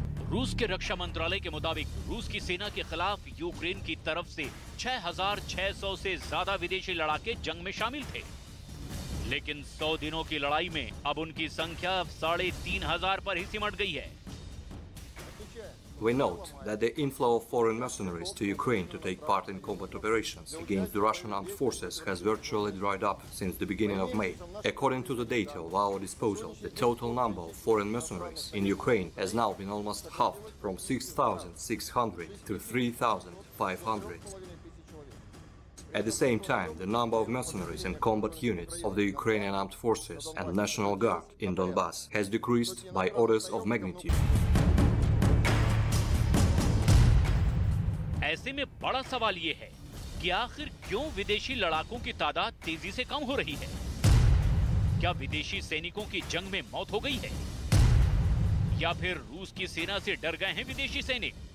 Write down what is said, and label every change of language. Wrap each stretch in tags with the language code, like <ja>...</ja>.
<hi>रूस के रक्षा मंत्रालय के मुताबिक रूस की सेना के खिलाफ यूक्रेन की तरफ से 6,600 से ज्यादा विदेशी लड़ाके जंग में शामिल थे, लेकिन 100 दिनों की लड़ाई में अब उनकी संख्या 3,500 पर ही सिमट गई है।</hi> <en>We note that the inflow of foreign mercenaries to Ukraine to take part in combat operations against the Russian armed forces has virtually dried up since the beginning of May. According to the data of our disposal, the total number of foreign mercenaries in Ukraine has now been almost halved from 6,600 to 3,500. At the same time, the number of mercenaries and combat units of the Ukrainian armed forces and National Guard in Donbass has decreased by orders of magnitude.</en> <hi>ऐसे में बड़ा सवाल ये है कि आखिर क्यों विदेशी लड़ाकों की तादाद तेजी से कम हो रही है? क्या विदेशी सैनिकों की जंग में मौत हो गई है, या फिर रूस की सेना से डर गए हैं विदेशी सैनिक?</hi>